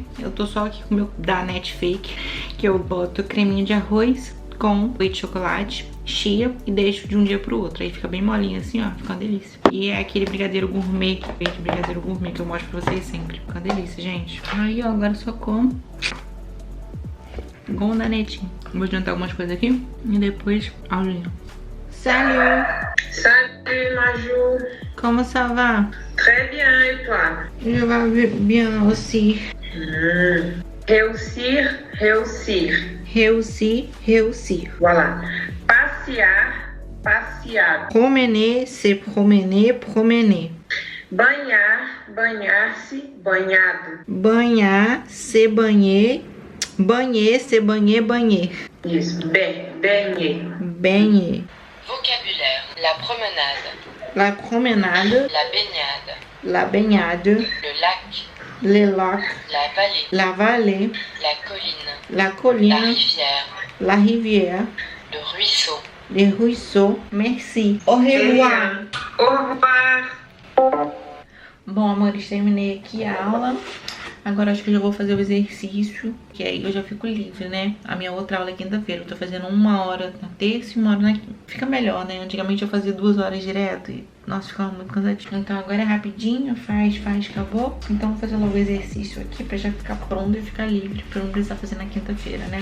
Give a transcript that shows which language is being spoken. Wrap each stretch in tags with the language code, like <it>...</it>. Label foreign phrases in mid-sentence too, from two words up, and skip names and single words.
<pt>Eu tô só aqui com o meu Danette Fake, que eu boto creminho de arroz com leite de chocolate, chia e deixo de um dia pro outro. Aí fica bem molinho assim, ó, fica uma delícia. E é aquele brigadeiro gourmet, que eu mostro pra vocês sempre. Fica uma delícia, gente. Aí, ó, agora só como com o Danetinho. Vou adiantar algumas coisas aqui e depois aulinha.</pt> <fr>Salut! Salut Majou! Comment ça va? Très bien, et toi? Je vais bien aussi. Réussir, réussir. Réussir, réussir.</fr> <pt>Voilà. Passear, passeado.</pt> <fr>Promener, se promener, promener.</fr> <pt>Banhar, banhar-se, banhado.</pt> <fr>Banhar, se banher. Banher, se banher, banher.</fr> <pt>Isso,</pt> <fr>baigner. Baigner. Vocabulaire. La promenade. La promenade. La baignade. La baignade. Le lac. le lac, la vallée, la vallée, la colline, la rivière, le ruisseau, le ruisseau. Merci. Au revoir. Au revoir.</fr> <pt>Bom, amores, terminei aqui a aula. Agora acho que eu já vou fazer o exercício, que aí eu já fico livre, né? A minha outra aula é quinta-feira. Eu tô fazendo 1 hora na terça e 1 hora na quinta. Fica melhor, né? Antigamente eu fazia 2 horas direto e, nossa, ficava muito cansativo. Então agora é rapidinho, faz, acabou. Então vou fazer logo o exercício aqui pra já ficar pronto e ficar livre, pra não precisar fazer na quinta-feira, né?</pt>